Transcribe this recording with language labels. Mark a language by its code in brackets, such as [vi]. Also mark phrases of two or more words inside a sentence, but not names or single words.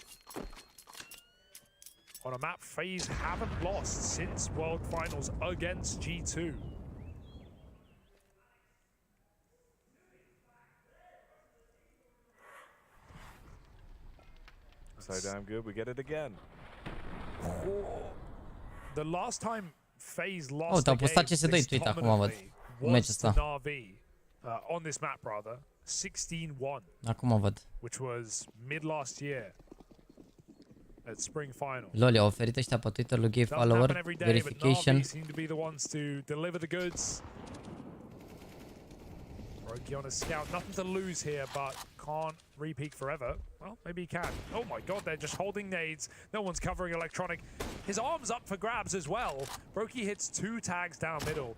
[en] On a map FaZe haven't lost since World Finals against G2. So damn good, we get it again. The last time FaZe lost [ro] a postat CS2 tweet acum văd. Meciul ăsta. [en] NaVi on this map rather 16-1. [ro] Acum văd. [en] Which was mid last year at Spring Final. [ro] Lol, i-au oferit ăștia pe Twitter lui [en] gay follower verification. Seem to be the ones to deliver the goods. Roki on a scout, nothing to lose here, but can't re-peek forever. Well, maybe he can. Oh my god, they're just holding nades. No one's covering electronic. His arm's up for grabs as well. Brokey hits 2 tags down middle.